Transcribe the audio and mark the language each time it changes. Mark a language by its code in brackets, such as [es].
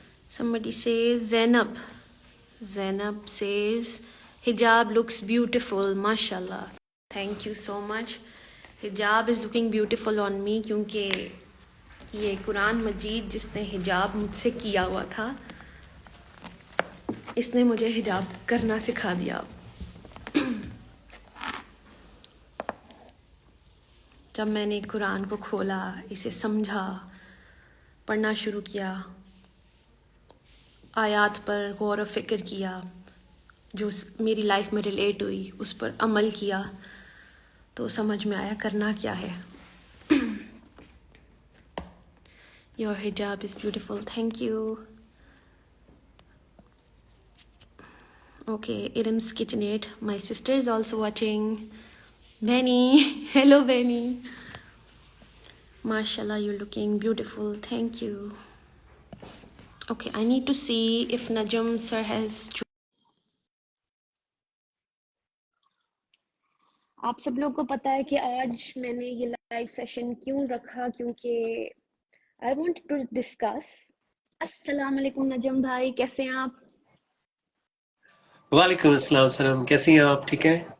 [en] Somebody says Zainab says hijab looks beautiful, mashallah. Thank you so much. Hijab is looking beautiful on me [ur] کیونکہ یہ قرآن مجید جس نے حجاب مجھ سے کیا ہوا تھا اس نے مجھے حجاب کرنا سکھا دیا. جب میں نے قرآن کو کھولا، اسے سمجھا، پڑھنا شروع کیا، آیات پر غور و فکر کیا جو میری لائف میں ریلیٹ ہوئی، اس پر عمل کیا، تو سمجھ میں آیا کرنا کیا ہے. [en] Your hijab is beautiful. Thank you. Okay, Irim's KitchenAid. My sister is also watching. Benny. Hello, Benny. MashaAllah, you're looking beautiful. Thank you. Okay, I need to see if Najam sir has... [ur] آپ سب لوگ کو پتا ہے کہ آج میں نے یہ لائیو سیشن کیوں رکھا، کیونکہ [en] I want to discuss. [ur] السلام علیکم نجم بھائی، کیسے ہیں آپ؟ وعلیکم السلام. سلام، کیسی ہیں آپ؟ ٹھیک ہے؟